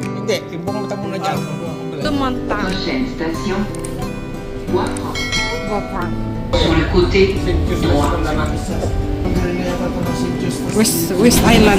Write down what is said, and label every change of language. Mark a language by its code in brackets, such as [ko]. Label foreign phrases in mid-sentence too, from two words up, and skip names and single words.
[tl] Hindi, ibumata muna dyan. Tumanta. [fr] Prochaine station, Wafran. Wapran. Sur le côté droit. West Island.